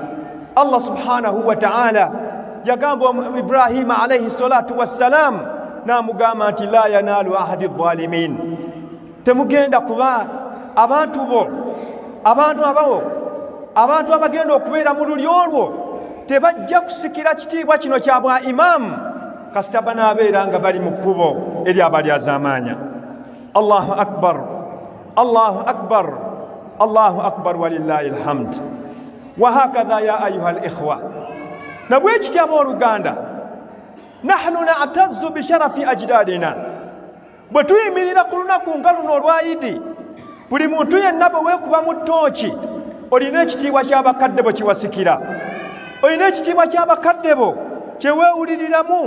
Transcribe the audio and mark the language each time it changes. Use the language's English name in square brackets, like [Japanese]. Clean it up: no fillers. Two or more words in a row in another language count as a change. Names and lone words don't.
[Ganda] Allah [Arabic] سبحانه وتعالى [Ganda] yagamba Ibrahima [Arabic] عليه الصلاة والسلام [Ganda] n'amugamba nti [Arabic] لا ينال عهدي الظالمين, [Ganda] temugenda kuba abantu abagenda okubeera mu lulyo olwo tebajja kusikira kitiibwa kino kya bwa imaamu kasita banaabeera nga bali mu kkubo eri abalyazaamaanya. [Arabic] الله أكبر الله أكبر الله أكبر ولله الحمد. وهكذا يا أيها الإخوة, [Ganda] na bwe kityo abooluganda, [Arabic] نحن نعتز بشرف أجدادنا. [Ganda] Bwe tuyimirira ku lunaku nga luno olwa Idi, buli muntu yenna bwe weekuba mu ttooki olina ekitiibwa ky'abakadde bo kiwasikira, olina ekitiibwa ky'abakadde bo kyeweewuliriramu.